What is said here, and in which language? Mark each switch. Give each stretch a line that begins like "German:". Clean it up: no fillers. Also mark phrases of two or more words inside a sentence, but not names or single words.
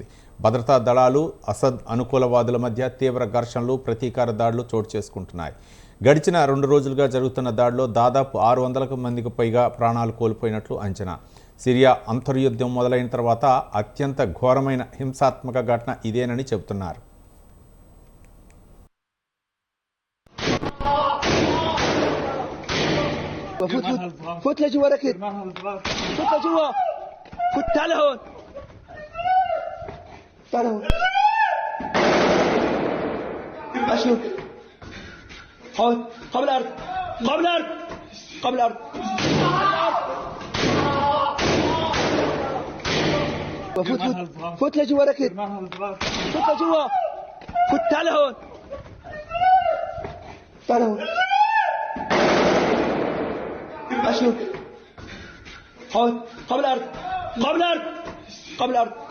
Telugu: భద్రతా దళాలు, అసద్ అనుకూలవాదుల మధ్య తీవ్ర ఘర్షణలు, ప్రతీకార దాడులు చోటు చేసుకుంటున్నాయి. గడిచిన 2 రోజులుగా జరుగుతున్న దాడిలో దాదాపు 600 మందికి పైగా ప్రాణాలు కోల్పోయినట్లు అంచనా. సిరియా అంతర్యుద్ధం మొదలైన తర్వాత అత్యంత ఘోరమైన హింసాత్మక ఘటన ఇదేనని చెబుతున్నారు.
Arabic: فوت لجوا ركض فوت لجوا فوت تعال هون تعال هون اشوف هون قبل الارض قبل الارض قبل الارض فوت فوت لجوا ركض فوت لجوا فوت تعال هون تعال هون أشوف هون قبل الأرض قبل الأرض قبل الأرض